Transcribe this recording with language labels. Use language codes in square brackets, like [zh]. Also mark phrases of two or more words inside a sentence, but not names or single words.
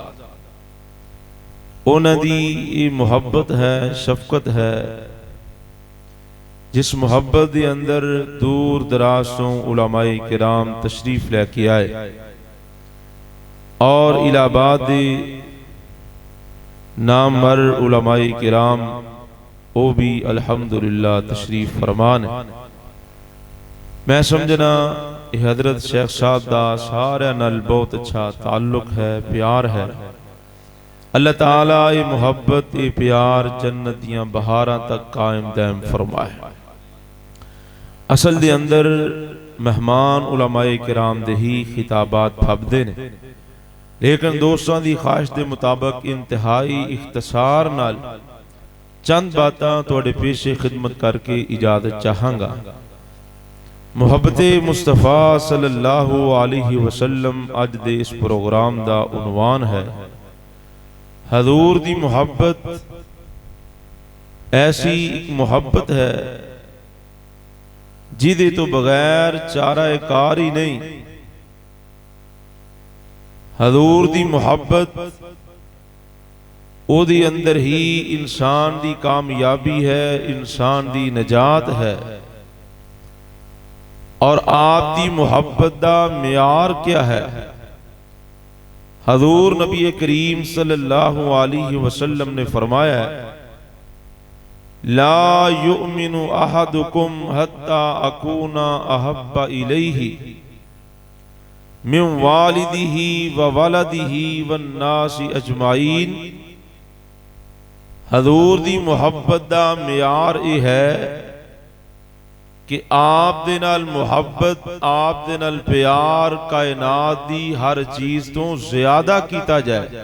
[pa] انہاں دی محبت ہے، شفقت ہے جس محبت کے اندر دور دراز تو علمائے کرام تشریف لے کے آئے اور الہ آباد نامور علمائے کرام وہ بھی الحمدللہ تشریف فرمان ہے. میں سمجھنا حضرت شیخ صاحب دا سارے نال بہت اچھا تعلق ہے، پیار ہے. اللہ تعالیٰ یہ محبت یہ پیار جنت دیاں بہاراں تک قائم دائم فرمائے. اصل دے اندر مہمان علمائے کرام دے ہی خطابات پھبدے نے، لیکن دوستوں کی خواہش کے مطابق انتہائی اختصار نال چند باتاں تہاڈے پیش خدمت کر کے اجازت چاہاں گا. محبت مصطفیٰ [ar] صلى الله عليه وسلم [pa] اج دے اس پروگرام دا عنوان ہے. حضور دی محبت ایسی اک محبت ہے جدے تو بغیر چارہ کار ہی نہیں. حضور دی محبت اودی اندر ہی انسان دی کامیابی ہے، انسان دی نجات ہے. اور آپ دی محبت دا معیار کیا ہے? حضور نبی کریم [ar] صلى الله عليه وسلم [pa] نے فرمایا ہے, [ar] لا يؤمن أحدكم حتى أكون أحب إليه من والده وولده والناس أجمعين. [pa] حضور دی محبت دا معیار یہ ہے کہ آپ دے نال محبت، آپ دے نال پیار کائنات دی ہر چیز تو زیادہ کیتا جائے.